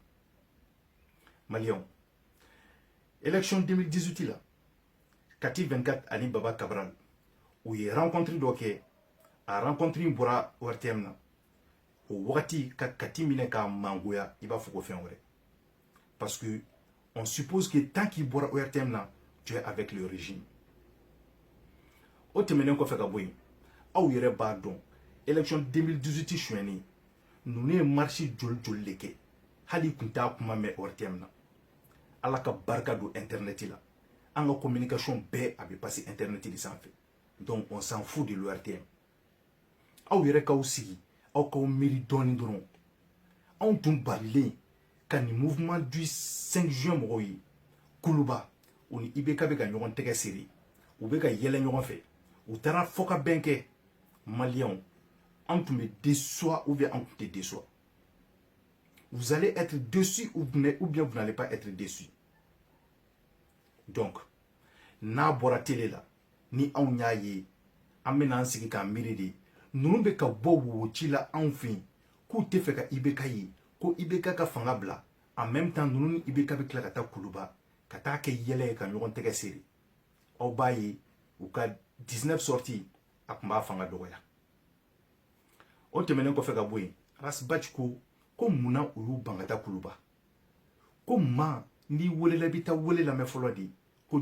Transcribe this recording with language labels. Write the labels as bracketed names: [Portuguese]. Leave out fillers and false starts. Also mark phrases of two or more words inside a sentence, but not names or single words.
[Bambara] Maliyɛnw élection 2018 la Kati 24 ani Baba Cabral u ye rencontre dɔ kɛ a rencontre in bɔra ORTM na o wagati ka Kati minɛ k'a mangoya i b'a fɔ ko fɛn wɛrɛ [French] parce que on suppose que tant qu'il [Bambara] bɔra ORTM na [French] tu es avec le régime. [Bambara] O tɛmɛnen kɔfɛ ka bɔ yen aw yɛrɛ b'a dɔn élection 2018 suyɛnni ninnu ye marche joli de kɛ hali kun t'a kuma mɛn ORTM na. Ala ka barika don internet la an ka communication bɛɛ a bɛ passer internet de sanfɛ [French] donc on s'en fout de l'ORTM. [Bambara] Aw yɛrɛ k'aw sigi aw k'aw miiri dɔɔni dɔrɔn anw tun balilen ka nin mouvement du 5 juin mɔgɔw ye Kuluba u ni IBK bɛ ka ɲɔgɔn tɛgɛ siri u bɛ ka yɛlɛ ɲɔgɔn fɛ u taara fɔ ka bɛn kɛ maliyɛnw an tun bɛ [French] déçoit ou bien [Bambara] an tun tɛ déçoit. [French] Vous allez être déçu ou bien vous n'allez pas être déçu. [Bambara] Donc n'a bɔra télé la ni anw y'a ye an bɛna an sigi k'an miiri de ninnu bɛ ka bɔ wo ci la anw fɛ yen k'u tɛ fɛ ka IBK ye ko IBK ka fanga bila [French] en même temps [Bambara] ninnu ni IBK bɛ tila ka taa Kuluba ka taa kɛ yɛlɛ ye ka ɲɔgɔn tɛgɛ siri. Aw b'a ye u ka 19 sorties a tun b'a fanga dɔgɔya. O tɛmɛnen kɔfɛ ka bɔ yen Rasbach ko munna u y'u ban ka taa Kuluba ko maa n'i welela i bɛ taa wele lamɛn fɔlɔ de ko